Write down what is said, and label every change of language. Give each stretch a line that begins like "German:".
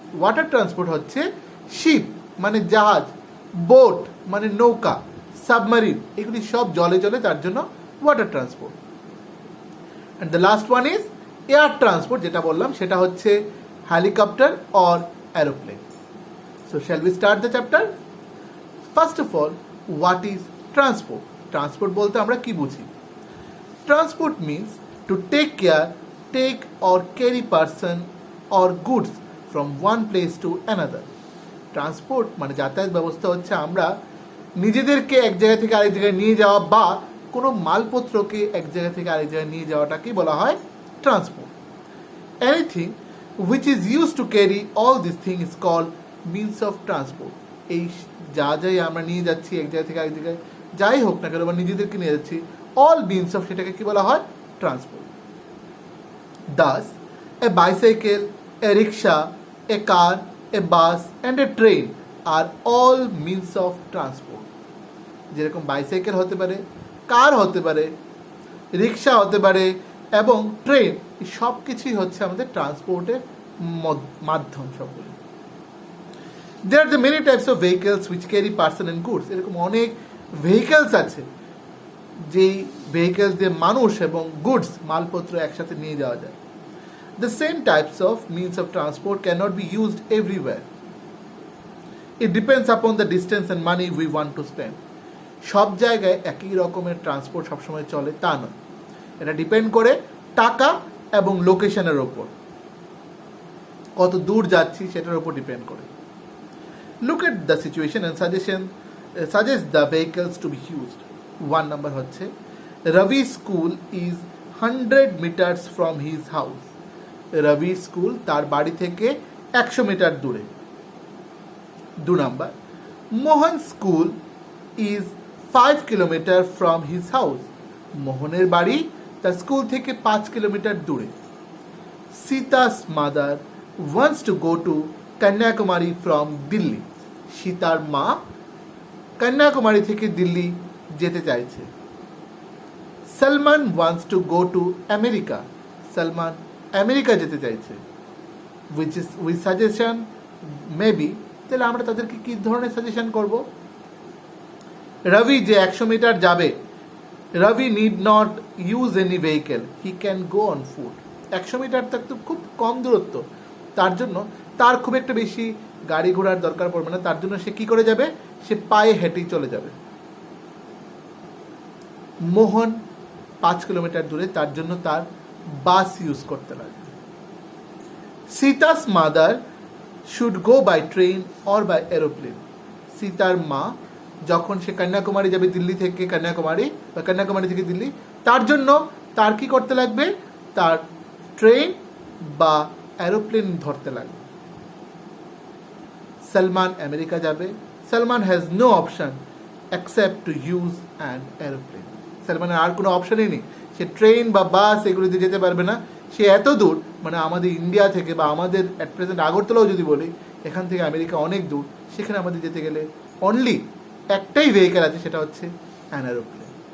Bangla: Water transport হচ্ছে sheep মানে জাহাজ, বোট মানে নৌকা, সাবমারিন, এগুলি সব জলে চলে, তার জন্য water transport.
English: and the last one is air transport,
Bangla: যেটা বললাম সেটা হচ্ছে
English: Helicopter or aeroplane. So shall we start the chapter? First of all, what is transport?
Bangla: Transport বলতে আমরা কি বুঝি?
English: Transport means to take care, take or carry person or goods from one place to another.
Bangla: Transport মানে যাতায়াত ব্যবস্থা হচ্ছে আমরা নিজেদেরকে এক জায়গা থেকে আরেক জায়গায় নিয়ে যাওয়া বা কোনো মালপত্রকে এক জায়গা থেকে আরেক জায়গায় নিয়ে যাওয়াটাকেই বলা হয় transport.
English: Anything which is used to carry all these things is called means of transport.
Bangla: এই যাই আমরা নিয়ে যাচ্ছি এক জায়গা থেকে আরেক জায়গায়, যাই হোক না কেন বা নিজেদেরকে নিয়ে যাচ্ছি, অল means of সেটাকে কি বলা হয়? Transport.
English: Thus, a bicycle, a rickshaw, a car, a bus and a train are all means of transport.
Bangla: যেরকম বাইসাইকেল হতে পারে, কার হতে পারে, রিক্সা হতে পারে এবং ট্রেন, সব কিছুই হচ্ছে আমাদের ট্রান্সপোর্টের মাধ্যম সবগুলো।
English: There are the many types of vehicles which carry person and goods.
Bangla: এরকম অনেক ভেহিকেলস আছে যেই ভেহিকেলস দিয়ে মানুষ এবং গুডস, মালপত্র একসাথে নিয়ে যাওয়া যায়।
English: The same types of means of transport cannot be used everywhere. It depends upon the distance and money we want to spend.
Bangla: সব জায়গায় একই রকমের ট্রান্সপোর্ট সবসময় চলে তা নয়, এটা ডিপেন্ড করে টাকা এবং লোকেশনের ওপর, কত দূর যাচ্ছি সেটার ওপর ডিপেন্ড করে।
English: Look at the situation and suggest the vehicles to be used. 1 number হচ্ছে Ravi school is 100 meters from his house.
Bangla: Rabi school তার বাড়ি থেকে 100 মিটার দূরে।
English: 2 number Mohan school is 5 kilometer from his house.
Bangla: মোহনের বাড়ি তার স্কুল থেকে 5 কিলোমিটার দূরে।
English: Sita's mother wants to go to Kanyakumari from Delhi.
Bangla: সীতার মা কন্যাকুমারী থেকে দিল্লি যেতে চাইছে।
English: Salman wants to go to America.
Bangla: Salman America যেতে চাইছে। উইথ সাজেশন মেবি, তাহলে আমরা তাদেরকে কী ধরনের সাজেশন করব? রবি যে 100 মিটার যাবে,
English: Ravi need not use any vehicle, he can go on foot.
Bangla: 100 metre তো খুব কম দূরত্ব, তার জন্য তার খুব একটা বেশি গাড়ি ঘোড়ার দরকার পড়বে না, তার জন্য সে কী করে যাবে? সে পায়ে হেঁটেই চলে যাবে। মোহন 5 কিলোমিটার দূরে, তার জন্য তার বাস ইউজ করতে লাগবে।
English: Sita's mother should go by train or by aeroplane.
Bangla: সীতার মা যখন সে কন্যাকুমারী যাবে, দিল্লি থেকে কন্যাকুমারী বা কন্যাকুমারী থেকে দিল্লি, তার জন্য তার কি করতে লাগবে? তার ট্রেন বা অ্যারোপ্লেন ধরতে লাগবে। সলমান আমেরিকা যাবে।
English: Salman has no option except to use an aeroplane.
Bangla: সলমানের আর কোনো অপশনই নেই, সে ট্রেন বা বাস এগুলিতে যেতে পারবে না। সে এত দূর, মানে আমাদের ইন্ডিয়া থেকে বা আমাদের অ্যাট প্রেজেন্ট আগরতলাও যদি বলি, এখান থেকে আমেরিকা অনেক দূর, সেখানে আমাদের যেতে গেলে অনলি একটাই ভেহিকেল আছে, সেটা হচ্ছে অ্যান এরোপ্লেন।